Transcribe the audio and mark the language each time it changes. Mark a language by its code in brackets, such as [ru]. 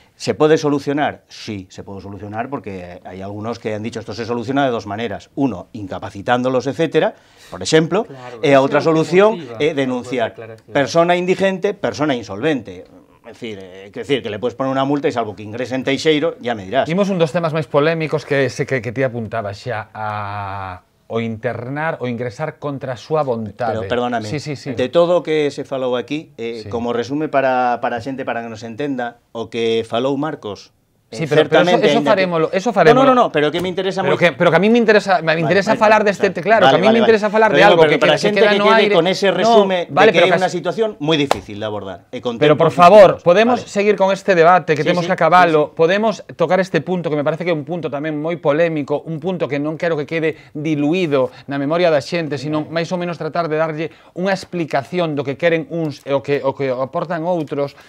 [es] ¿Se puede solucionar? Sí, se puede solucionar porque hay algunos que han dicho esto se soluciona de dos maneras. Uno, incapacitándolos, etcétera, por ejemplo, [gl] e a outra solución é denunciar. [es] Persona indigente, persona insolvente. Es decir, que le puedes poner una multa e salvo que ingrese en Teixeiro, ya me dirás. [gl] Imos un dos temas máis polémicos que te apuntaba xa o internar ou ingresar contra a súa vontade. Pero perdóname, de todo o que se falou aquí, como resume para a xente, para que nos entenda, o que falou Marcos, Sí, pero eso farémolo. [es] No, pero que me interesa [gl] pero que a mí me interesa falar deste, claro, que a mí me interesa falar de algo que queda no aire. Con ese resume de que é unha situación moi difícil de abordar. Pero por favor, podemos seguir con este debate que temos que acabalo, podemos tocar este punto que me parece que é un punto tamén moi polémico, un punto que non quero que quede diluído na memoria da xente, sino máis ou menos tratar de darlle unha explicación do que queren uns e o que aportan outros.